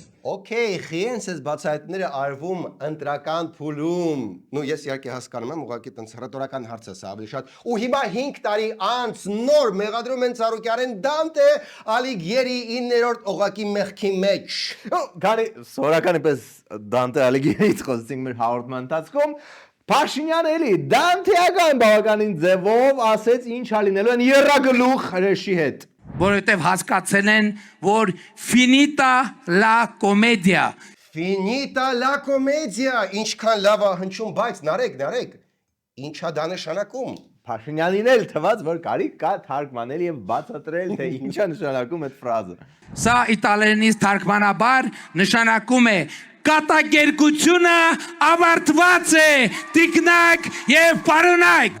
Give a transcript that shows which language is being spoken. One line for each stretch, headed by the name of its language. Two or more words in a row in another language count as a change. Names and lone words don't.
Armenian: Okay, խիենց ես բացահայտները արվում ընտրական փուլում։ Ну, ես իհարկե հասկանում եմ, ուղղակի տենց հռետորական հարց է սա ավելի շատ։ Ու հիմա 5 տարի անց նոր մեղադրում են Ծառուկյանին Դանտե Ալիգիերի 9-րդ օղակի մեղքի մեջ։ Գարի սորականի պես Դանտե Ալիգիերից խոսեցինք մեր հաղորդման ընթացքում։ Փաշինյանը էլի դանթեական բավականին ձևով ասեց ինչ ա լինելու են երրագլուխ հրեշի հետ։ Որովհետև հասկացել են, որ
Italian: finita la commedia։ Finita la commedia,
Armenian: ինչքան լավ է հնչում, բայց նարեկ, ինչա դա նշանակում։ Փաշինյանին էլ թված, որ կարիք կա թարգմանել եւ բացատրել, թե ինչա նշանակում այդ ֆրազը։ Սա իտալերենից թարգմանաբար նշանակում է կատակերգությունը ավարտված է, տիկնակ եւ պարոնայք։